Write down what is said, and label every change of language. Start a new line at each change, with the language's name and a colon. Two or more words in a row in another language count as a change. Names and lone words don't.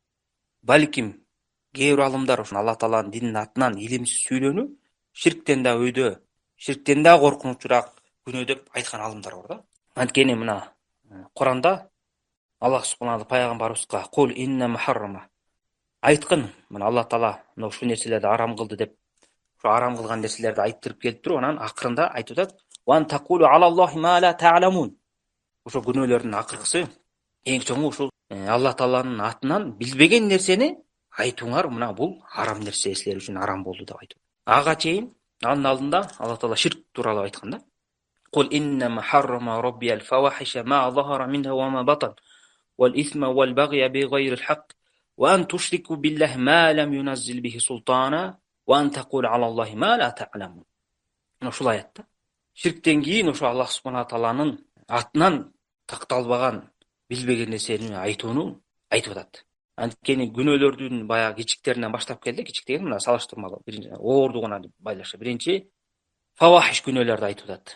Kyrgyz: Балким кээ бир алымдар ошо Алла тааланын динин атынан илимсиз сүйлөөнү ширктен да өйдө, ширктен да коркунучураак күнөө деп айткан алымдар бар да. Анткени мына Куранда
Arabic: الله سبحانه
Kyrgyz: пайгамбарыбызга
Arabic: قل إنما حرم
Kyrgyz: айткын, мына Алла таала мына ушул нерселерди арам кылды деп, ошо арам кылган нерселерди айттырып келип туруп, анан акырында айтып атат:
Arabic: "وأن تقولوا على الله ما لا تعلمون".
Kyrgyz: Ошо күнөөлөрдүн акыркысы эң чоңу ушул Алла тааланын атынан билбеген нерсени айтууңар, мына бул арам нерсе, силер үчүн арам болду деп айтып. Ага чейин анын алдында Алла таала ширк тууралуу айткан да.
Arabic: قل إنما حرم ربي الفواحش ما ظهر منها وما بطن والإثم والبغي بغير الحق وأن تشركوا بالله ما لم ينزل به سلطانا وأن تقولوا على الله ما لا تعلمون.
Kyrgyz: Ушул аятта ширктен кийин ошо
Arabic: الله سبحانه
Kyrgyz: тааланын атынан такталбаган, билбеген нерсени айтууну айтып атат. Анткени күнөөлөрдүн баягы кичиктеринен баштап келди. Кичик деген мына салыштырмалуу, биринчи оордугуна байлаша. Биринчи фавахиш күнөөлөрдү айтып атат.